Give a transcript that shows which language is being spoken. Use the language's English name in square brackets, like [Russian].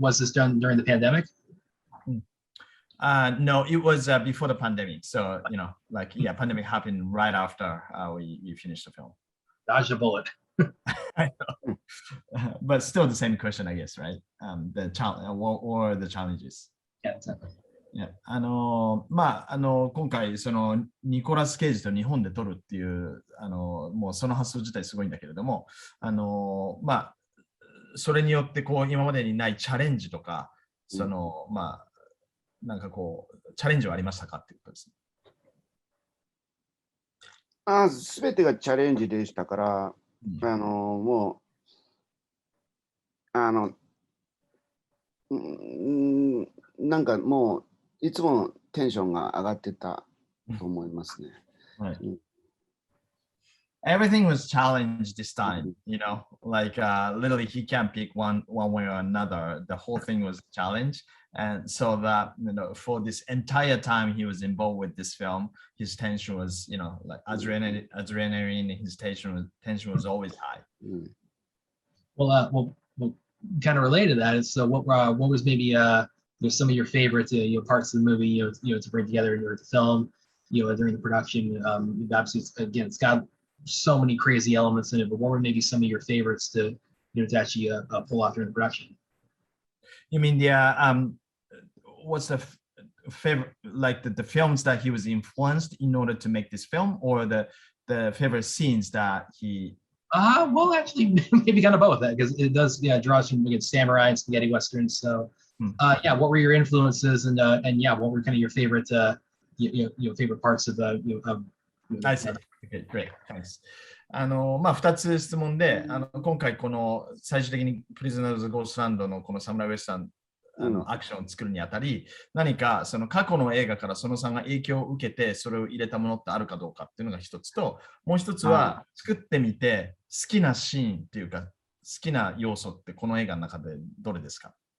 [English] Was this done during the pandemic? No, it was before the pandemic. So pandemic happened right after we finished the film. Dodged a bullet. I know. But still the same question, I guess, right? The challenge or the challenges. Yeah, exactly. [Japanese] 今回そのニコラス・ケイジと日本で撮るっていうもうその発想自体すごいんだけれども、まあ、それによってこう今までにないチャレンジとか、まあ、なんかこう、チャレンジはありましたかっていうことですね。すべてがチャレンジでしたから、もう、なんかもう、いつもテンションが上がってたと思いますね。はい。 [English] Everything was challenged this time, you know, like literally he can't pick one way or another. The whole thing was a challenge. And so that, you know, for this entire time he was involved with this film, his tension was, you know, like adrenaline, his tension was always high. Well, kind of related to that is, so what was maybe some of your favorite parts of the movie, to bring together the film, during the production. Obviously, again, it's got so many crazy elements in it, but what were maybe some of your favorites to actually pull off during the production? You mean the what's the favorite, like the films that he was influenced in order to make this film, or the favorite scenes that he? Well, actually, maybe kind of both, that because it does draws from samurai and spaghetti westerns. So, what were your influences, and what were kind of your favorite favorite parts of I see. Okay, great. Thanks. [Japanese] まあ、2つ質問で、今回この最終的にプリズナーズ・ゴーストランドのこのサムライ・ウェスタンアクションを作るにあたり、何かその過去の映画からそのさんが影響を受けてそれを入れたものってあるかどうかっていうのが一つと、もう一つは作ってみて好きなシーンっていうか好きな要素ってこの映画の中でどれですか？